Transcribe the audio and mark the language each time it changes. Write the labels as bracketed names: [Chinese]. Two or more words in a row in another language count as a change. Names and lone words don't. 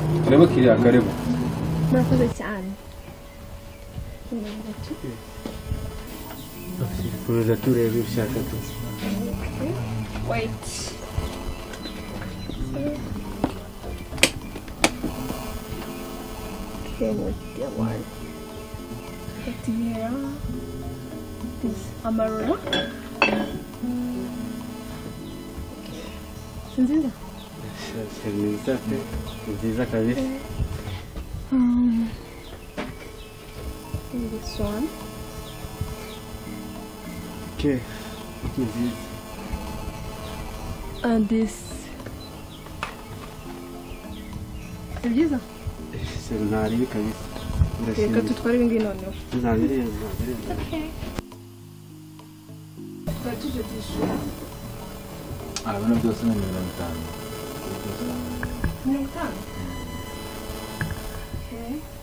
[Swahili] Karibu kiriya karibu. [Kinyarwanda] Murakoze cyane. Kuza turebe ushaka tu. [English] Wait. Okay, what's the one? Here. This amarula. [Kinyarwanda] Nziza. Nziza pe. Nziza kabisa. [English] This one. [Kinyarwanda] Okay. Nziza. [English] And this. [Kinyarwanda] Nziza. Nari kabisa. Reka tutware ibindi noneho. Nzabireba. Okay. Batuje tishura. Bino byose ni 50. [English] 50. Okay.